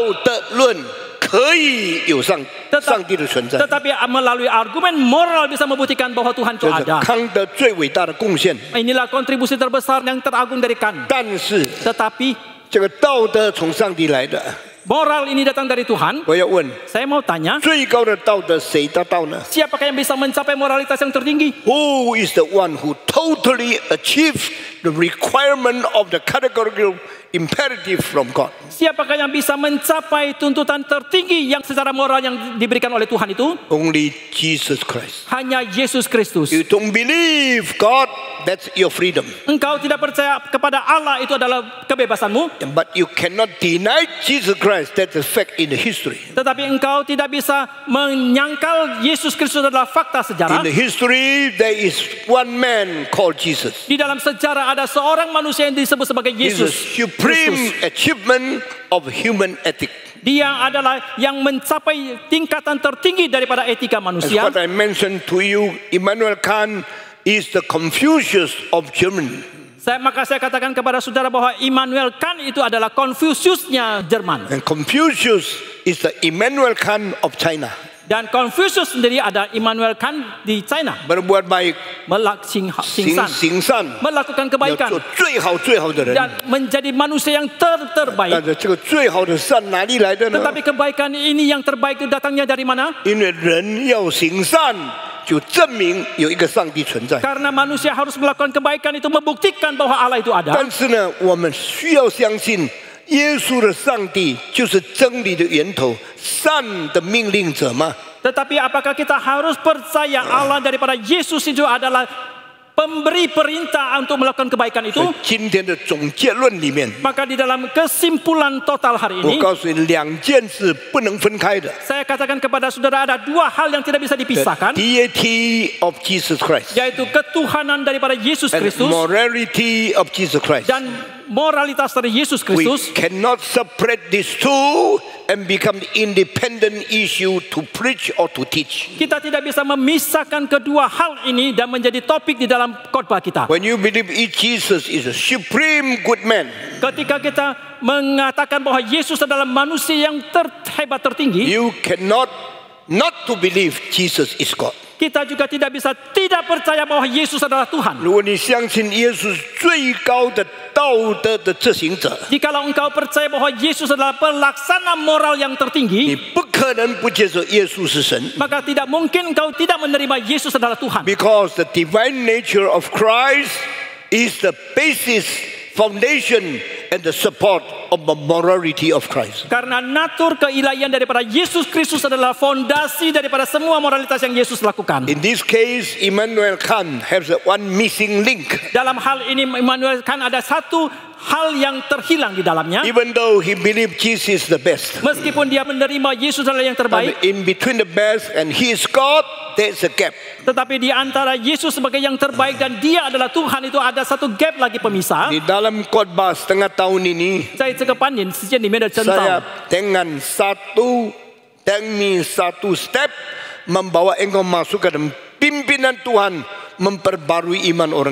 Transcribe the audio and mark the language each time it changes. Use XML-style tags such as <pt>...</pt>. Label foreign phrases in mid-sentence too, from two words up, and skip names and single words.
<id>Tetapi melalui argumen moral bisa membuktikan bahwa Tuhan itu ada. Inilah kontribusi terbesar yang teragung dari Kant. Tetapi moral ini datang dari Tuhan. Saya mau tanya, siapakah yang bisa mencapai moralitas yang tertinggi?</id> <en>Who is the one who totally achieved the requirement of the categorical imperative from God?</en> <id>Siapakah yang bisa mencapai tuntutan tertinggi yang secara moral yang diberikan oleh Tuhan itu?</id> <en>Only Jesus Christ.</en> <id>Hanya Yesus Kristus.</id> <en>You don't believe God, that's your freedom.</en> <id>Engkau tidak percaya kepada Allah, itu adalah kebebasanmu.</id> <en>But you cannot deny Jesus Christ, that's a fact in the history.</en> <id>Tetapi engkau tidak bisa menyangkal Yesus Kristus adalah fakta sejarah.</id> <en>In the history there is one man called Jesus.</en> <id>Di dalam sejarah ada seorang manusia yang disebut sebagai Yesus.</id> <en>Supreme achievement of human ethics.</en> <id>Dia adalah yang mencapai tingkatan tertinggi daripada etika manusia.</id> <en>As what I mentioned to you, Immanuel Kant is the Confucius of Germany.</en> <id>Maka saya katakan kepada saudara bahwa Immanuel Kant itu adalah Confuciusnya Jerman.</id> <en>And Confucius is the Immanuel Kant of China.</en> <id>Dan Confucius sendiri ada Immanuel Kant di China. Berbuat baik, melakukan kebaikan</id> <zh>要做最好最好的人。</zh> <id>dan menjadi manusia yang terbaik.</id> <zh>但是这个最好的善哪里来的呢？</zh> <id>Tetapi kebaikan ini yang terbaik itu datangnya dari mana?</id> <zh>因为人要行善，就证明有一个上帝存在。</zh> <id>Karena manusia harus melakukan kebaikan itu membuktikan bahwa Allah itu ada.</id> <zh>但是呢，我们需要相信，耶稣的上帝就是真理的源头，善的命令者吗？</zh> <id>Tetapi apakah kita harus percaya Allah daripada Yesus itu adalah pemberi perintah untuk melakukan kebaikan itu?</id> <zh>今天的总结论里面，</zh> <id>Maka di dalam kesimpulan total hari</id> <zh>我</zh> <id>ini,</id> <zh>告诉你，两件事不能分开的。</zh> <id>saya katakan kepada saudara ada dua hal yang tidak bisa dipisahkan,</id> <en>Deity of Jesus Christ</en> <id>yaitu ketuhanan daripada Yesus</id> <en>and</en> <id>Kristus</id> <en>morality of Jesus Christ.</en> <id>dan moralitas dari Yesus</id> <en>We</en> <id>Kristus.</id> <en>cannot separate these two and become independent issue to preach or to teach.</en> <id>Kita tidak bisa memisahkan kedua hal ini dan menjadi topik di dalam khotbah kita.</id> <en>When you believe Jesus is a supreme good man,</en> <id>Ketika kita mengatakan bahwa Yesus adalah manusia yang terhebat tertinggi,</id> <en>you cannot not to believe Jesus is God.</en> <id>kita juga tidak bisa tidak percaya bahwa Yesus adalah Tuhan.</id> <zh>如果你相信耶稣是最高的道德的执行者，</zh> <id>Jikalau engkau percaya bahwa Yesus adalah pelaksana moral yang</id> <zh>你</zh> <id>tertinggi,</id> <zh>不可能不接受耶稣是神。</zh> <id>maka tidak mungkin engkau tidak menerima Yesus adalah Tuhan.</id> <en>Because the divine nature of Christ is the basis, foundation, and the support of the morality of Christ.</en> <id>Karena natur keilahian daripada Yesus Kristus adalah fondasi daripada semua moralitas yang Yesus lakukan.</id> <en>In this case, Immanuel Kant has one missing link.</en> <id>Dalam hal ini Immanuel Kant ada satu hal yang terhilang di dalamnya.</id> <en>Even though he believed Jesus is the best,</en> <id>Meskipun dia menerima Yesus adalah yang</id> <en>but</en> <id>terbaik,</id> <en>in between the best and he is God, there's a gap.</en> <id>tetapi di antara Yesus sebagai yang terbaik dan dia adalah Tuhan itu ada satu gap lagi pemisah. Di dalam khotbah setengah tahun ini,</id> <zh>在这个半年时间里面的征</zh> <id>saya</id> <zh>兆，</zh> <id>dengan satu step membawa engkau masuk ke dalam pimpinan Tuhan, memperbarui iman orang</id>